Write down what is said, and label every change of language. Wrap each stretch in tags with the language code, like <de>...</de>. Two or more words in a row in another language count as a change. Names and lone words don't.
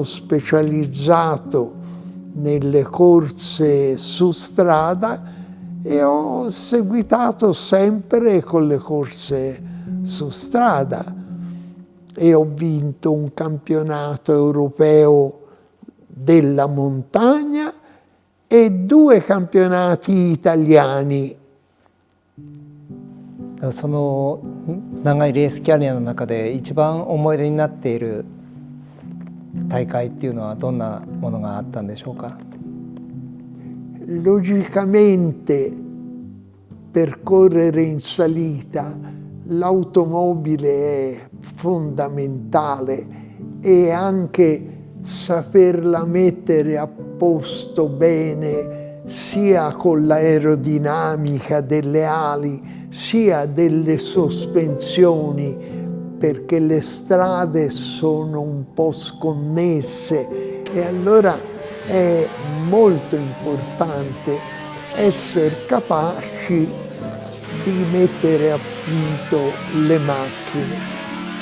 <it>specializzato nelle corse su strada e ho seguitato sempre con le corse su strada e ho vinto un campionato europeo della montagna e 2 campionati italiani.</it> <ja>その長いレースキャリアの中で一番思い出になっている大会っていうのはどんなものがあったんでしょうか。</ja> <it>Logicamente per correre in salita l'automobile è fondamentale e anche saperla mettere a posto bene sia con l'aerodinamica delle ali sia delle sospensioni, perché le strade sono un po' sconnesse e allora è molto importante essere capaci di mettere a punto le macchine.</it>